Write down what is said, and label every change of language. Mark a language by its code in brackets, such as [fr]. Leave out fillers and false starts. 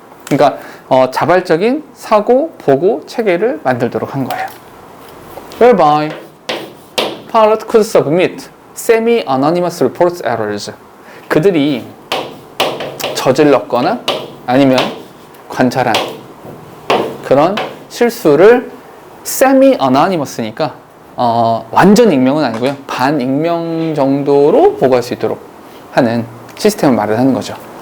[ko] 그러니까 자발적인 사고 보고 체계를 만들도록 한 거예요. [en] Whereby pilot could submit semi-anonymous reports errors. [ko] 그들이 저질렀거나 아니면 관찰한 그런 실수를 semi-anonymous니까 완전 익명은 아니고요. 반익명 정도로 보고할 수 있도록 하는 시스템을 말을 하는 거죠.